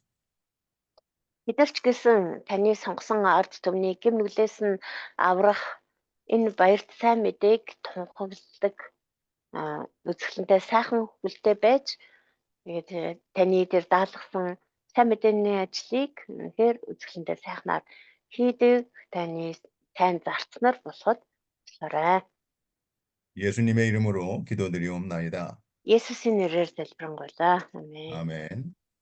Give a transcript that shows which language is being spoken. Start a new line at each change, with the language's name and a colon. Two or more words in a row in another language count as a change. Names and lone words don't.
Mongolian: Бидэрч гэсэн таны сонгосон ард түмний гэм нүглээс нь аврах энэ баярт сайн мэдээг тунхагладаг үзэсгэлэнтэй сайхан хөлтэй байж тэгээд таны дээр даалгасан сайн мэдээний ажлыг үнэхээр үзэсгэлэнтэй сайхнаар хийдэг таны сайн зарцнаар болоход туслаарай.
Korean: 예수님의 이름으로 기도드리옵나이다.
Mongolian: Есүсийн нэрээр залбирanгуйлаа. Амен.
Korean: 아멘.